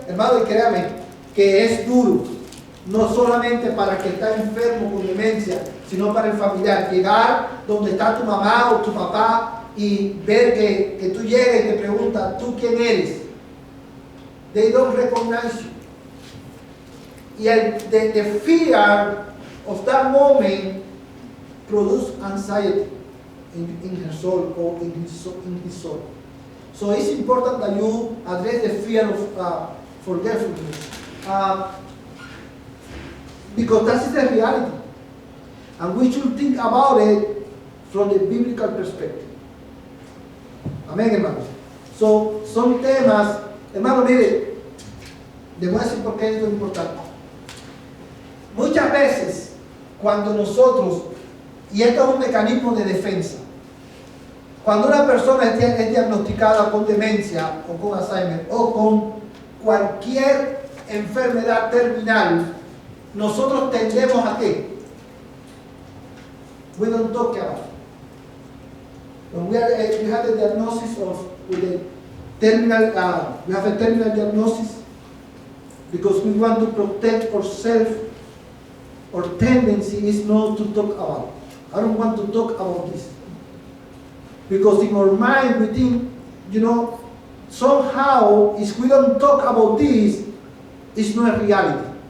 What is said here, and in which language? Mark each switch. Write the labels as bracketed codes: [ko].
[es] Hermano, y créame que es duro. No solamente para el que está enfermo con demencia, sino para el familiar. Llegar donde está tu mamá o tu papá y ver que tú llegas y te preguntas, ¿tú quién eres? [en] They don't recognize you. Y the fear of that moment produce anxiety in her soul or in his soul. So it's important that you address the fear of forgetfulness. Because that is the reality. And we should think about it from the biblical perspective. [es] Amén, hermanos. So, son temas, hermano, mire, les voy a decir por qué esto es importante. Muchas veces, cuando nosotros, y esto es un mecanismo de defensa, cuando una persona es diagnosticada con demencia o con Alzheimer o con cualquier enfermedad terminal, nosotros tendemos a qué? [en] We don't talk about it. When we have a diagnosis with a terminal, we have a terminal diagnosis because we want to protect ourselves. Our tendency is not to talk about it. I don't want to talk about this because in our mind we think, somehow if we don't talk about this, it's not a reality.